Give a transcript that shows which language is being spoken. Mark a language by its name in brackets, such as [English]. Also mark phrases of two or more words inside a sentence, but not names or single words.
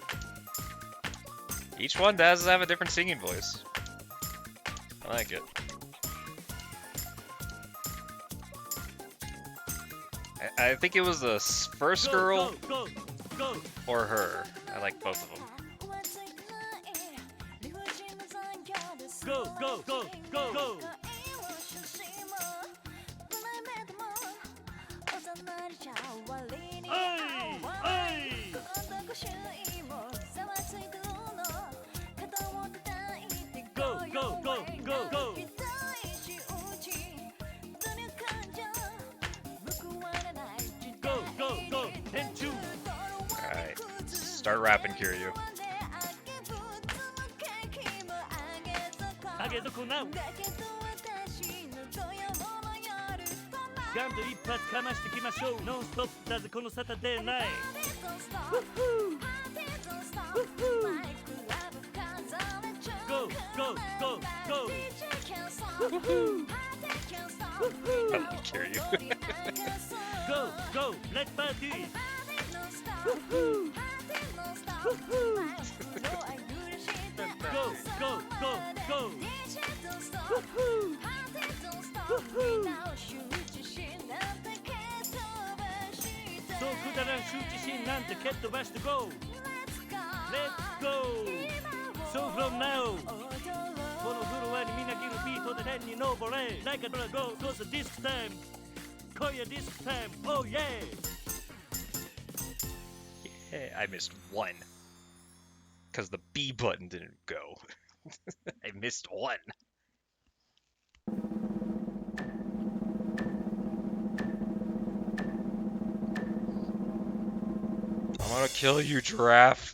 [English] Each one does have a different singing voice. I like it. I think it was the first girl Go, go, go! or her. I like both of them. Go, go, go, go, go! Hey! Hey! Go, go, go, go, go! Go, go, go! And 2! Alright. Start rapping, Kiryu. [Japanese] 上げ底なうガンと一発かましてきましょうノンストップだぜこのサタデーナイト [English] Go, go, go, go! I like Kiryu. Go, go, let's party! Go, go, go, go! [Japanese] So くだらん羞恥心なんて蹴っ飛ばして Go! [English] Let's go! So from now [Japanese] 天に登れ [English] Like a go goes disc time 今夜 disc time Oh yeah Hey, I missed one. Because the B button didn't go. I missed one. I'm gonna kill you, giraffe.